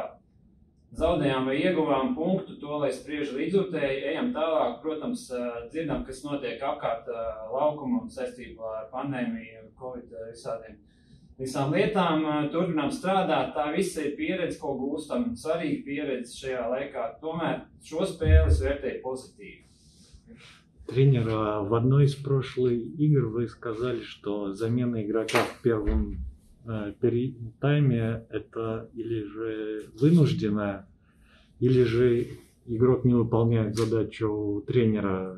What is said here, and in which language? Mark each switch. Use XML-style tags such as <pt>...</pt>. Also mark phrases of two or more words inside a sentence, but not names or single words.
<lv>Zaudējām vai ieguvām punktu, to lai spriež līdzjūtēji, ejam tālāk, protams, dzirdam, kas notiek apkārt laukumam saistībā ar pandēmiju, Covid visām lietām, turpinām strādāt, tā visa ir pieredze, ko gūstam, svarīga pieredze šajā laikā, tomēr šo spēli es vērtēju pozitīvi.</lv> <ru>Тренер, в одной из прошлых игр вы сказали, что замена игрока в первом тайме это или же вынужденная, или же игрок не выполняет задачу тренера.</ru>